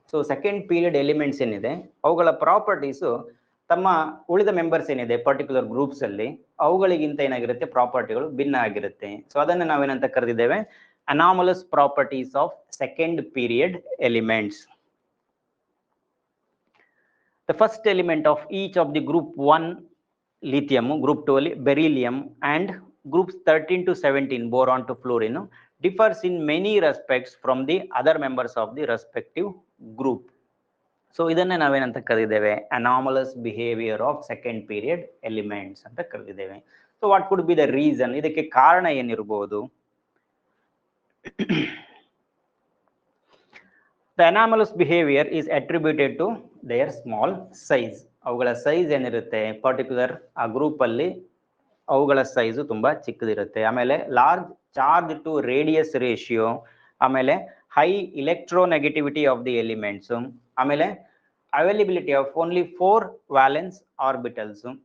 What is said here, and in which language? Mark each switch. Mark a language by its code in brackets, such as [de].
[kn] So second period elements ಏನಿದೆ ಅವುಗಳ properties ತಮ್ಮ ಉಳಿದ ಮೆಂಬರ್ಸ್ ಏನಿದೆ ಪರ್ಟಿಕ್ಯುಲರ್ ಗ್ರೂಪ್ಸ್ ಅಲ್ಲಿ ಅವುಗಳಿಗಿಂತ ಏನಾಗಿರುತ್ತೆ ಪ್ರಾಪರ್ಟಿಗಳು ಭಿನ್ನ ಆಗಿರುತ್ತೆ. ಸೊ ಅದನ್ನು ನಾವೇನಂತ ಕರೆದಿದ್ದೇವೆ anomalous properties of second period elements. [en] The first element of each of the group 1 lithium, group 2 [kn] ಅಲ್ಲಿ [en] beryllium and groups 13 to 17 boron to fluorine differs in many respects from the other members of the respective group. [kn] So ಇದನ್ನೇ ನಾವೇನಂತ ಕರೆದಿದ್ದೇವೆ anomalous behaviour of second period elements ಅಂತ ಕರೆದಿದ್ದೇವೆ. [en] so what could be the reason, [kn] ಇದಕ್ಕೆ ಕಾರಣ ಏನಿರಬಹುದು? [en] The anomalous behavior is attributed to their small size. [kn] ಅವುಗಳ size ಏನಿರುತ್ತೆ particular ಆ group ಅಲ್ಲಿ ಅವುಗಳ ಸೈಜು ತುಂಬಾ ಚಿಕ್ಕದಿರುತ್ತೆ. ಆಮೇಲೆ [en] Large charge to radius ratio, ಆಮೇಲೆ high electronegativity of the elements, ಆಮೇಲೆ availability of only 4 valence orbitals.